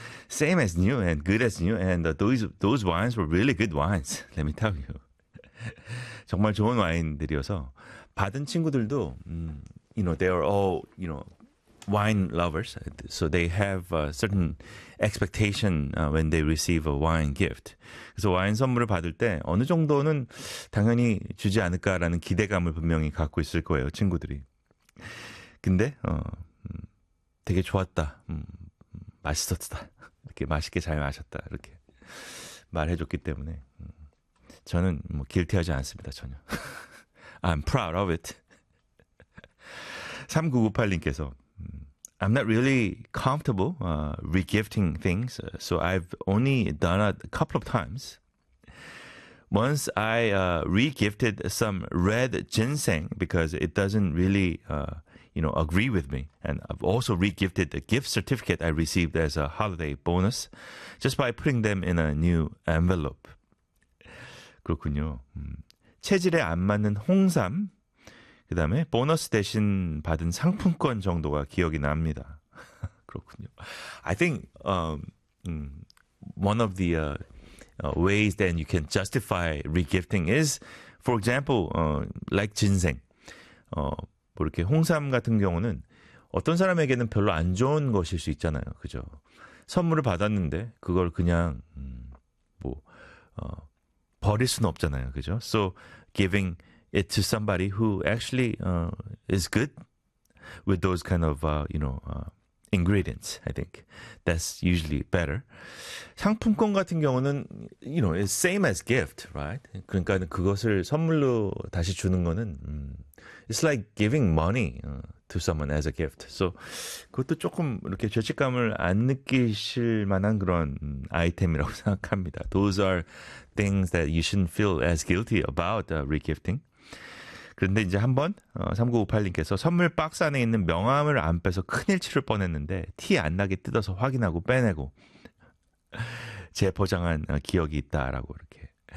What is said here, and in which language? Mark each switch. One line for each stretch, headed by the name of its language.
English: Same as new and good as new. And those wines were really good wines. Let me tell you.
Korean: 정말 좋은 와인들이어서 받은 친구들도
English: you know, they are all, you know, wine lovers. So they have a certain expectation when they receive a wine gift.
Korean: 그래서 와인 선물을 받을 때 어느 정도는 당연히 주지 않을까라는 기대감을 분명히 갖고 있을 거예요, 친구들이. 근데 되게 좋았다. 맛있었다. 이렇게 맛있게 잘 마셨다. 이렇게 말해줬기 때문에 저는 뭐 길티하지 않습니다, 전혀.
English: I'm proud of it. 3998님께서 I'm not really comfortable re-gifting things, so I've only done it a couple of times. Once I re-gifted some red ginseng because it doesn't really, you know, agree with me. And I've also re-gifted the gift certificate I received as a holiday bonus just by putting them in a new envelope.
Korean: 그렇군요. 체질에 안 맞는 홍삼. 그 다음에 보너스 대신 받은 상품권 정도가 기억이 납니다. 그렇군요.
English: I think one of the ways that you can justify re-gifting is, for example, like 진생.
Korean: 뭐 이렇게 홍삼 같은 경우는 어떤 사람에게는 별로 안 좋은 것일 수 있잖아요. 그죠? 선물을 받았는데 그걸 그냥 뭐 버릴 수는 없잖아요. 그죠?
English: So giving it to somebody who actually is good with those kind of, you know, ingredients, I think. That's usually better.
Korean: 상품권 같은 경우는,
English: you know, it's same as gift, right?
Korean: 그러니까 그것을 선물로 다시 주는 거는,
English: it's like giving money to someone as a gift.
Korean: So 그것도 조금 이렇게 죄책감을 안 느끼실 만한 그런 아이템이라고 생각합니다.
English: Those are things that you shouldn't feel as guilty about re-gifting.
Korean: 그런데 이제 한번 3958님께서 선물 박스 안에 있는 명함을 안 빼서 큰일 치를 뻔했는데 티 안 나게 뜯어서 확인하고 빼내고 재포장한 기억이 있다라고 이렇게.